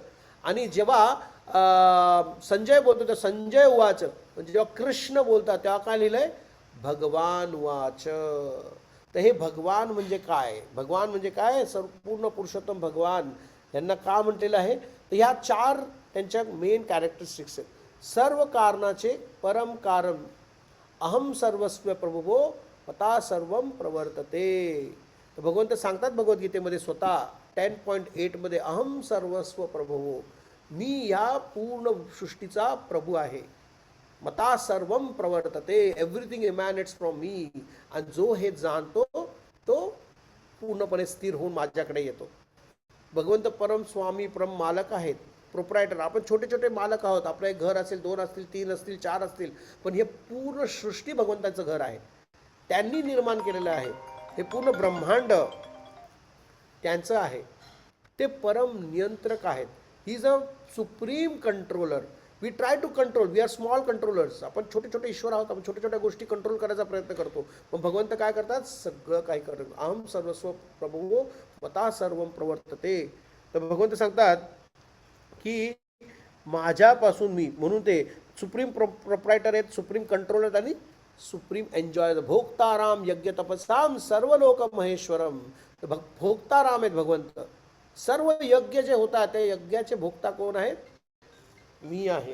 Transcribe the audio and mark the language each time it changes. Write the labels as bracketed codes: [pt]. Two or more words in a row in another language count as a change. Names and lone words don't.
[mr] आणि जेव्हा संजय बोलतो तर [sa] संजय उवाच. [mr] म्हणजे जेव्हा कृष्ण बोलतात तेव्हा काय लिहिलंय, [sa] भगवान वाच. [mr] तर हे भगवान म्हणजे काय, भगवान म्हणजे काय, संपूर्ण पुरुषोत्तम भगवान यांना का म्हटलेलं आहे. तर ह्या 4 त्यांच्या [en] main characteristics [mr] आहेत. सर्व कारणाचे परम कारण, [sa] अहम सर्वस्व प्रभुभो मता सर्वम प्रवर्तते. [mr] तर भगवंत सांगतात भगवद्गीतेमध्ये स्वतः 10.8 मध्ये, [sa] अहम सर्वस्व प्रभुभो, [mr] मी या पूर्ण सृष्टीचा प्रभू आहे. [sa] मता सर्वम प्रवर्तते, [en] everything emanates from me. [mr] आणि जो हे जाणतो तो पूर्णपणे स्थिर होऊन माझ्याकडे येतो. भगवंत परम स्वामी, परम मालक आहेत, प्रोप्रायटर. आपण छोटे छोटे मालक आहोत. आपलं एक घर असेल, 2 असतील, 3 असतील, 4 असतील, पण हे पूर्ण सृष्टी भगवंताचं घर आहे. त्यांनी निर्माण केलेलं आहे. हे पूर्ण ब्रह्मांड त्यांचं आहे. ते परम नियंत्रक आहेत. [en] he is a supreme controller. we try to control, we are small controllers. [mr] आपण छोटे छोटे ईश्वर आहोत, आपण छोट्या छोट्या गोष्टी कंट्रोल करायचा प्रयत्न करतो. पण भगवंत काय करतात, सगळं काही करतात. [sa] अहम सर्वस्व प्रभुवो मता सर्वम प्रवर्तते. [mr] तर भगवंत सांगतात की माझ्यापासून मी, म्हणून ते [en] supreme proprietor [mr] आहेत, [en] supreme controller [mr] आणि [en] supreme enjoy. [sa] भोक्ताराम यज्ञ तपसाम सर्व लोक महेश्वरम. [mr] तर भोक्ताराम आहेत भगवंत. सर्व यज्ञ जे होतात ते यज्ञाचे भोक्ता कोण आहेत, मी आहे.